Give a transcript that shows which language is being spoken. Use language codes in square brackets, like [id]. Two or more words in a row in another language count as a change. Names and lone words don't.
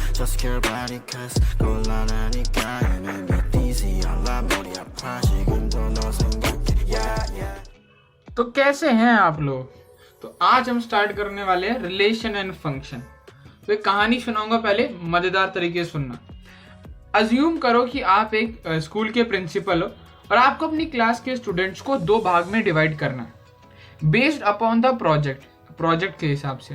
[hi] secure body cause 곤란하니까 몇 easy 알라 머리 아파 지금도 너 생각해 yeah. तो कैसे हैं आप लोग? तो आज हम स्टार्ट करने वाले हैं [en] relation and function. [hi] तो एक कहानी सुनाऊंगा, पहले मजेदार तरीके से सुनना। अज्यूम करो कि आप एक स्कूल के प्रिंसिपल हो और आपको अपनी क्लास के स्टूडेंट्स को दो भाग में डिवाइड करना है [en] based upon the project [hi] के हिसाब से।